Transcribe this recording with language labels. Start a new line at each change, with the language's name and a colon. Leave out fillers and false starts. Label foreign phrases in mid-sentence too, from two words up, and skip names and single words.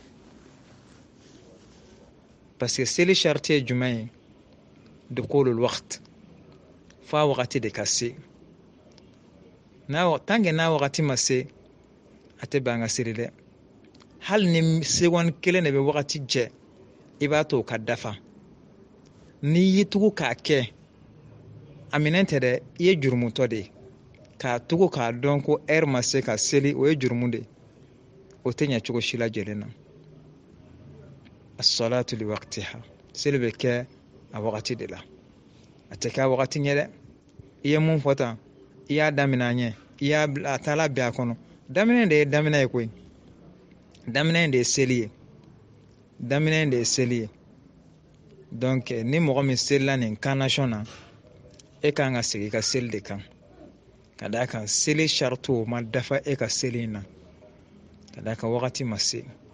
French: parce que
Bambara: seli sharti ye jumɛn ye
Arabic: دخول الوقت
Bambara: fa wagati de ka se
French: tant que
Bambara: n'a wagati ma se a tɛ bɛn an ka seli dɛ hali ni seconde kelen de bɛ wagati jɛ i b'a to o ka dafa n'i y'i tugu k'a kɛ a minɛn tɛ dɛ i ye jurumutɔ de ye k'a tugu k'a dɔn ko heure ma se ka seli o ye jurumu de o tɛ ɲɛ cogo si la jɛlen na
Arabic: الصلاة لوقتها
Bambara: seli bɛ kɛ a wagati de la a tɛ kɛ a wagati ɲɛ dɛ i ye mun fɔ tan i y'a daminɛ a ɲɛ i y'a a taala bɛn a kɔnɔ daminɛ de ye daminɛ ye koyi daminɛ de ye seli ye daminɛ de ye seli ye donc ni mɔgɔ min selila nin carnation na e kan ka segin i ka seli de kan ka d'a kan seli sarito ma dafa e ka seli in na ka d'a kan wagati ma se